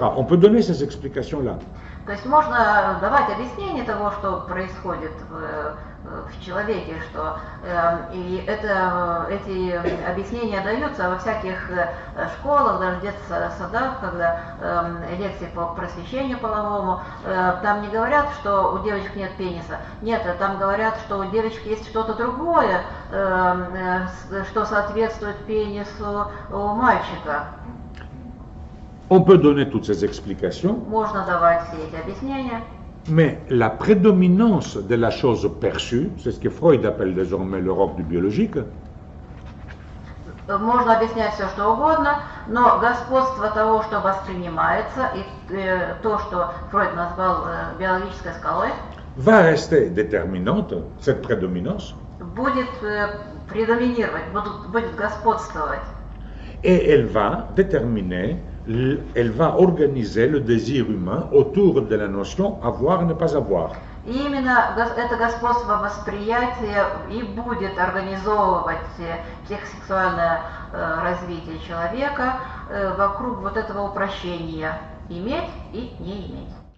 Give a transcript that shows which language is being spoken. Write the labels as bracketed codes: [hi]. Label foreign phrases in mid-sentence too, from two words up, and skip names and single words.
[fr] On peut donner ces explications-là. [ru] То есть можно давать объяснение того, что происходит в человеке, что и эти объяснения даются во всяких школах, даже в детских садах, когда лекции по просвещению половому, там не говорят, что у девочек нет пениса, нет, там говорят, что у девочек есть что-то другое, что соответствует пенису у мальчика. [fr] On peut donner toutes ces explications. [ru] Можно давать все эти объяснения. [fr] Mais la prédominance de la chose perçue, c'est ce que Freud appelle désormais l'Europe du biologique, [ru] Можно объяснять все, что угодно, но господство того, что воспринимается, и то, что Фройд назвал биологической скалой, [fr] va rester déterminante, cette prédominance, [ru] будет предоминировать, будет господствовать. [fr] et elle va déterminer, elle va organiser le désir humain autour de la notion avoir, ne pas avoir. [ru] И именно это господство восприятия и будет организовывать психосексуальное развитие человека вокруг вот этого упрощения иметь и не иметь.